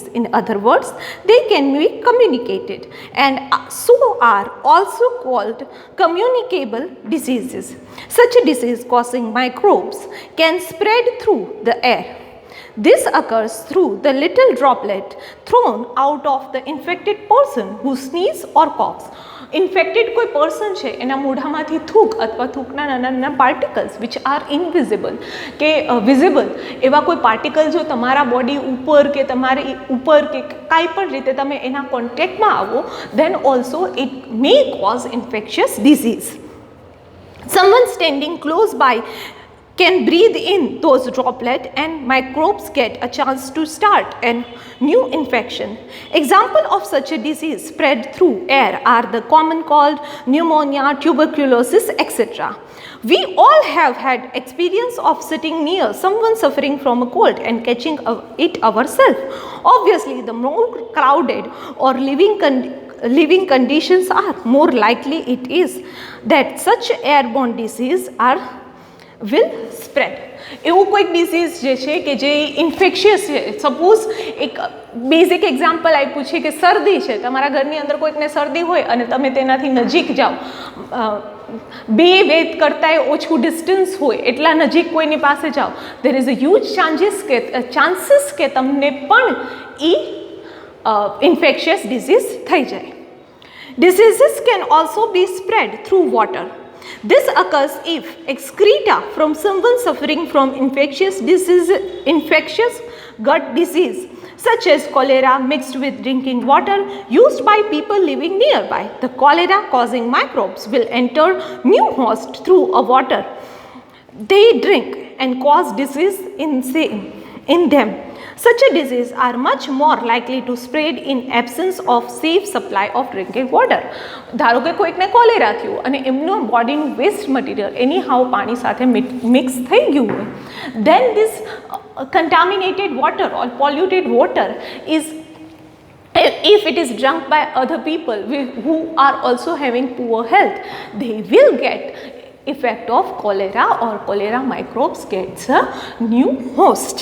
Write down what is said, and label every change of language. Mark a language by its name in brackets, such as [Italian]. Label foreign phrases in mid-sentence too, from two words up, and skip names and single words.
[English] In other words, they can be communicated and so are also called communicable diseases. Such a disease causing microbes can spread through the air. This occurs through the little droplet thrown out of the infected person who sneezes or coughs. [Gujarati] ઇન્ફેક્ટેડ કોઈ પર્સન છે એના મોઢામાંથી થૂક અથવા થૂકના નાના નાના પાર્ટિકલ્સ [English] which are invisible [Gujarati] કે વિઝિબલ એવા કોઈ પાર્ટિકલ જો તમારા બોડી ઉપર કે તમારી ઉપર કે કાંઈ પણ રીતે તમે એના કોન્ટેક્ટમાં આવો [English] then also it may cause infectious disease. Someone standing close by can breathe in those droplets and microbes get a chance to start a new infection. Example of such a disease spread through air are the common cold, pneumonia, tuberculosis, etc. We all have had experience of sitting near someone suffering from a cold and catching it ourselves. Obviously, the more crowded or living conditions are, more likely it is that such airborne disease will spread. [Gujarati] એવું કોઈક ડિસીઝ જે છે કે જે ઇન્ફેક્શિયસ છે, સપોઝ એક [English] basic example [Gujarati] આપ્યું છે કે શરદી છે, તમારા ઘરની અંદર કોઈકને શરદી હોય અને તમે તેનાથી નજીક જાઓ, 2 વેધ કરતાંય ઓછું ડિસ્ટન્સ હોય એટલા નજીક કોઈની પાસે જાઓ, [English] there is a huge chances [Gujarati] કે તમને પણ એ [English] infectious disease [Gujarati] થઈ જાય. [English] Diseases can also be spread through water. This occurs if excreta from someone suffering from infectious gut disease such as cholera mixed with drinking water used by people living nearby. The cholera causing microbes will enter new host through a water they drink and cause disease in them. Such a disease are much more likely to spread in absence of safe supply of drinking water. [Gujarati] ધારો કે કોઈકને કોલેરા થયું અને એમનું બોડીનું [English] waste material [Gujarati] એની હાવ પાણી સાથે મિક્સ થઈ ગયું હોય, [English] then this contaminated water or polluted water is, if it is drunk by other people who are also having poor health, they will get effect of cholera or cholera microbes gets a new host.